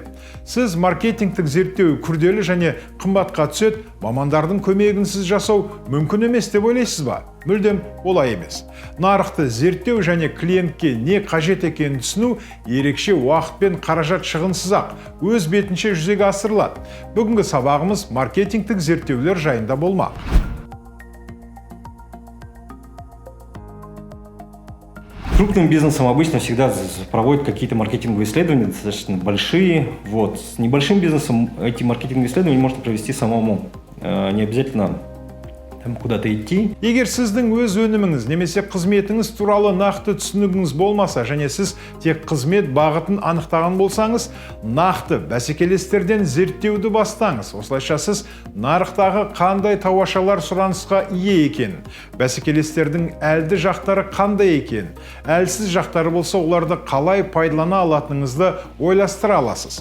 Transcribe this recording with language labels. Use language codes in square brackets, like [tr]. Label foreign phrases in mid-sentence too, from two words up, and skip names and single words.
[kk] Сіз маркетингтік зерттеу күрделі және қымбатқа түседі, мамандардың көмегінсіз жасау мүмкін емес деп ойлайсыз ба? Мүлдем олай емес. Нарықты зерттеу және клиентке не қажет екенін түсіну ерекше уақыт пен қаражат шығынсыз-ақ өз бетінше жүзеге асырылады. Бүгінгі сабағымыз маркетингтік зерттеулер жайында болмақ. [ru] Крупным бизнесом обычно всегда проводят какие-то маркетинговые исследования, достаточно большие. С небольшим бизнесом эти маркетинговые исследования можно провести самому. Не обязательно куда-то идти. [kk] Егер сіздің өз өніміңіз немесе қызметіңіз туралы нақты түсінігіңіз болмаса, және сіз тек қызмет бағытын анықтаған болсаңыз, нақты бәсекелестерден зерттеуді бастаңыз. Осылайша сіз нарықтағы қандай тауашалар сұранысқа ие екенін, бәсекелестердің әлді жақтары қандай екенін, әлсіз жақтары болса оларды қалай пайдалана алатыныңызды ойластыра аласыз.